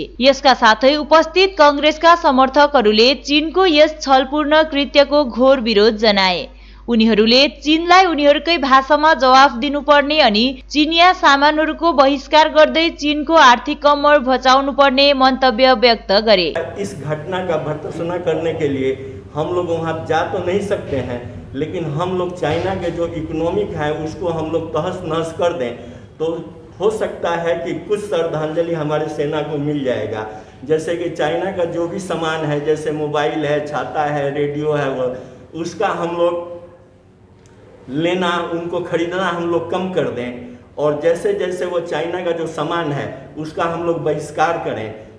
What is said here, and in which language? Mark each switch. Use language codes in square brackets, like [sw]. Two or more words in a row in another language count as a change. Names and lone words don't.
[ne] यसका साथै उपस्थित कांग्रेसका समर्थकहरूले चीनको यस छलपूर्ण कृत्यको घोर विरोध जनाए। उनीहरूले चीनलाई उनीहरूकै भाषामा जवाफ दिनुपर्ने अनि चीनिया सामानहरूको बहिष्कार गर्दै चीनको आर्थिक कमर बचाउनु पर्ने मंतव्य व्यक्त गरे। [hi] इस घटना का भर्त्सना करने के लिए हम लोग वहां जा तो नहीं सकते हैं, लेकिन हम लोग चाइना के जो इकोनॉमिक है उसको हम लोग तहस नहस कर दें तो हो सकता है कि कुछ श्रद्धांजलि हमारे सेना को मिल जाएगा। जैसे कि चाइना का जो भी सामान है, जैसे मोबाइल है, छाता है, रेडियो है, वो उसका हम लोग लेना, उनको खरीदना हम लोग कम कर दें और जैसे जैसे वो चाइना का जो सामान है उसका हम लोग बहिष्कार करें।